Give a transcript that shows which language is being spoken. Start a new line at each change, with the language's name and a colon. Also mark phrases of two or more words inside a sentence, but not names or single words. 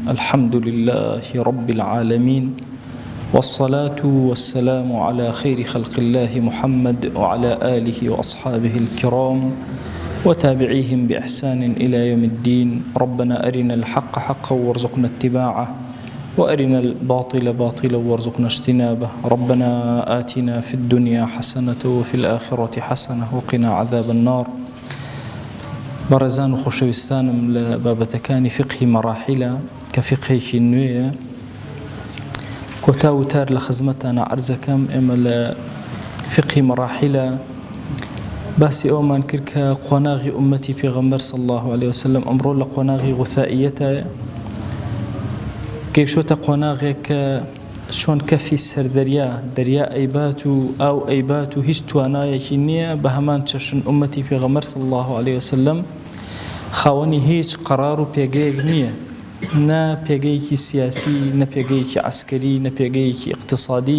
Arabic: الحمد لله رب العالمين، والصلاة والسلام على خير خلق الله محمد وعلى آله وأصحابه الكرام وتابعيهم بإحسان إلى يوم الدين. ربنا أرنا الحق حقا وارزقنا اتباعه، وأرنا الباطل باطلا وارزقنا اجتنابه. ربنا آتنا في الدنيا حسنة وفي الآخرة حسنة وقنا عذاب النار.
Central Kurdish: بەڕێزان و خۆشەویستانم لە بابەتەکانی فقهی مەراحیلە کە فقهێکی نوێیە کۆتا وتار لە خزمەتانە عەرزەکەم. ئێمە لە فقهی مەراحیلە باسی ئەومان کرد کە قۆناغی ئومەتی پێغەمبەر
Arabic: صلی الله عليه وسلم
Central Kurdish: ئەمڕۆ لە قۆناغی غوثائیەتە گەیشتۆتە قۆناغێک کە چۆن کەفی سەردەریا دەریا ئەیبات و ئاو ئەیبات و هیچ توانایەکی نییە بە هەمان چەشن ئومەتی پێغەمبەر
Arabic: صلی الله عليه وسلم
Central Kurdish: خاوەنی هیچ قەرار و پێگەیەک نییە، نە پێگەیەکی سیاسی، نە پێگەیەکی عەسکەری، نە پێگەیەکی اقتصادی.